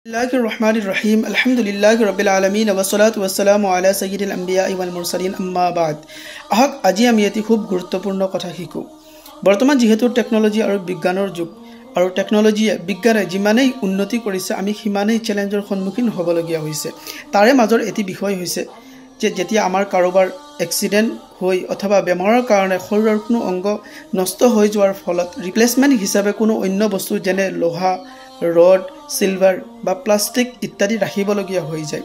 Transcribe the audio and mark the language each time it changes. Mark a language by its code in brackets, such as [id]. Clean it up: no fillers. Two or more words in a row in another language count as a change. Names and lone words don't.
[ar] بسم الله الرحمن الرحيم. الحمد لله رب العالمين والصلاة والسلام على سيد الأنبياء والمرسلين أما بعد. [as] আহক আজি আমি এটি খুব গুৰুত্বপূৰ্ণ কথা শিকো। বৰ্তমান যেহেতু টেকনলজি আৰু বিজ্ঞানৰ যুগ আৰু টেকনলজিয়ে বিজ্ঞানে যিমানেই উন্নতি কৰিছে আমি সিমানেই চ্যালেঞ্জৰ সন্মুখীন হ'বলগীয়া হৈছে। তাৰে মাজৰ এটি বিষয় হৈছে যে যেতিয়া আমাৰ কাৰোবাৰ এক্সিডেন্ট হৈ অথবা বেমাৰৰ কাৰণে শৰীৰৰ কোনো অংগ নষ্ট হৈ যোৱাৰ ফলত ৰিপ্লেসমেন্ট হিচাপে কোনো অন্য বস্তু যেনে লোহা ৰড সিলভাৰ বা প্লাষ্টিক ইত্যাদি ৰাখিবলগীয়া হৈ যায়।